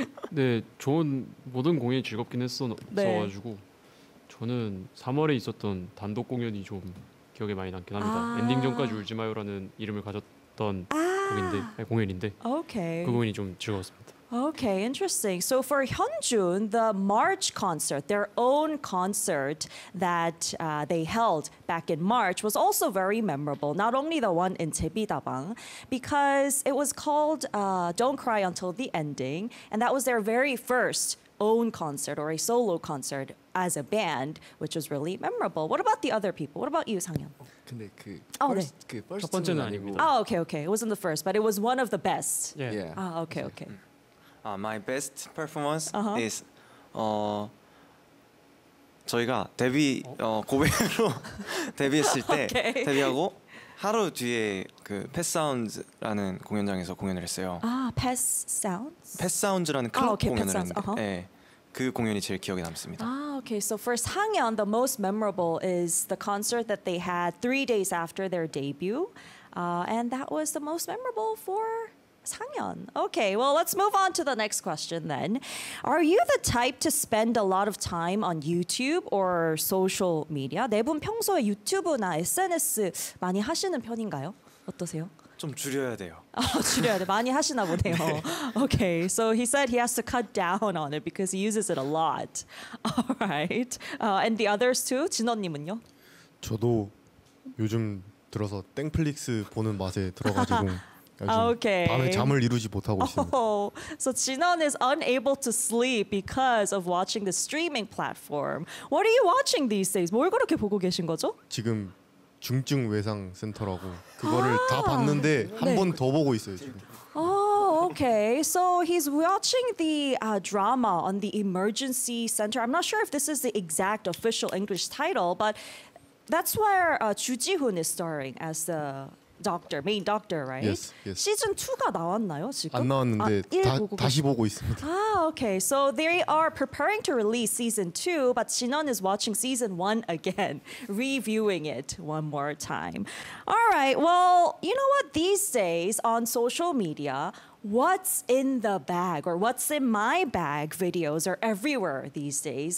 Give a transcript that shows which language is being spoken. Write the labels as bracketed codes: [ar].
[ko] 네, 좋은 모든 공연이 즐겁긴 했어가지고 네. 저는 3월에 있었던 단독 공연이 좀 기억에 많이 남긴 합니다. 아~ 엔딩 전까지 울지 마요라는 이름을 가졌던 아~ 곡인데, 공연인데 [en] okay. [ko] 그 부분이 좀 즐거웠습니다. [en] Okay, interesting. So for Hyunjun, the March concert, their own concert that they held back in March was also very memorable. Not only the one in Jebidabang, because it was called Don't Cry Until the Ending, and that was their very first own concert or a solo concert as a band, which was really memorable. What about the other people? What about you, Sanghyun? [ko] 근데 그 first 그 first 첫 번째는 아니고. [en] Oh, okay, okay. It wasn't the first, but it was one of the best. Yeah. Ah, okay, okay. My best performance uh-huh. [ko] is 저희가 데뷔 고백으로 데뷔했을 때 [en] okay. [ko] 데뷔하고 하루 뒤에 그 Pet Sounds라는 공연장에서 공연을 했어요. 아, Pet Sounds? Pet Sounds라는 클럽 [en] 아, okay, [ko] 공연을 [en] Pet Sounds. [ko] 했는데 uh-huh. 네, 그 공연이 제일 기억에 남습니다. [en] 아, okay. So for Sanghyun, the most memorable is the concert that they had 3 days after their debut. And that was the most memorable for Sanghyun. Okay, well, let's move on to the next question then. Are you the type to spend a lot of time on YouTube or social media? [ko] 네 분 평소에 유튜브나 SNS 많이 하시는 편인가요? 어떠세요? 좀 줄여야 돼요. 줄여야 돼. 많이 하시나 보네요. 네. [en] Okay, so he said he has to cut down on it because he uses it a lot. All right. And the others too? [ko] 진원님은요? 저도 요즘 들어서 땡플릭스 보는 맛에 들어가지고 [en] Okay. [ko] 밤에 잠을 이루지 못하고 있습니다. [en] Oh, so Jinwon is unable to sleep because of watching the streaming platform. What are you watching these days? [ko] 뭘 그렇게 보고 계신 거죠? 지금 중증 외상 센터라고 그거를 아, 다 봤는데 한 번 더 네. 보고 있어요 지금. [en] Oh, okay. So he's watching the drama on the emergency center. I'm not sure if this is the exact official English title, but that's where Ju Ji-hoon is starring as the doctor, main doctor, right? Yes, yes. [ko] 시즌 2가 나왔나요, 지금? 안 나왔는데 아, 다시 보고 있습니다. [en] 아, okay. So they are preparing to release season 2, but Shinhwan is watching season 1 again, reviewing it one more time. All right. Well, you know what? These days on social media, what's in the bag or what's in my bag videos are everywhere these days.